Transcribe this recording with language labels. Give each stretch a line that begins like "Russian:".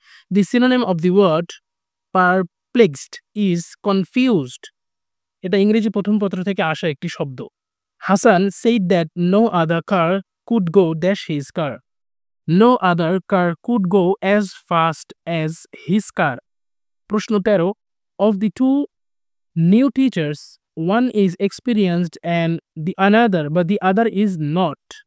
English: The synonym of the word perplexed is confused.
Bangla: এটা ইংরেজি প্রথম পত্র থেকে আসা একটি শব্দ।
English: Hasan said that no other car could go dash his car. No other car could go as fast as his car.
Bangla: প্রশ্ন ১৩,
English: of the two new teachers, one is experienced and the other is not.